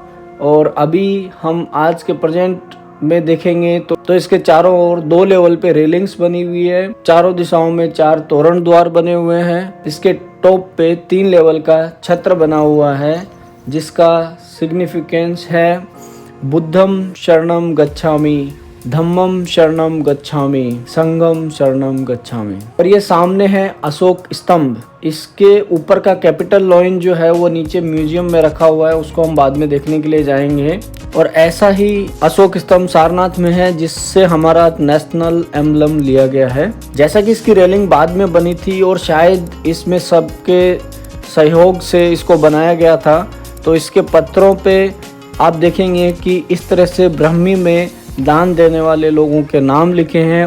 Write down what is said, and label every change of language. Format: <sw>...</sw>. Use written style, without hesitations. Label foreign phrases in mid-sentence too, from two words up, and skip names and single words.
<hi>और अभी हम आज के प्रेजेंट में देखेंगे तो इसके चारों ओर 2 लेवल पे रेलिंग्स बनी हुई है, चारों दिशाओं में 4 तोरण द्वार बने हुए हैं। इसके टॉप पे 3 लेवल का छत्र बना हुआ है, जिसका सिग्निफिकेंस है</hi> <pi>बुद्धम शरणम गच्छामि, धम्मम शरणम गच्छामि, संघम शरणम गच्छामि।</pi> <hi>और ये सामने है अशोक स्तंभ। इसके ऊपर का</hi> <en>capital lion</en> <hi>जो है वो नीचे म्यूजियम में रखा हुआ है, उसको हम बाद में देखने के लिए जाएंगे। और ऐसा ही अशोक स्तंभ सारनाथ में है, जिससे हमारा</hi> <en>national emblem</en> <hi>लिया गया है। जैसा कि इसकी रेलिंग बाद में बनी थी और शायद इसमें सबके सहयोग से इसको बनाया गया था, तो इसके पत्रों पे आप देखेंगे कि इस तरह से ब्राह्मी में दान देने वाले लोगों के नाम लिखे हैं।</hi>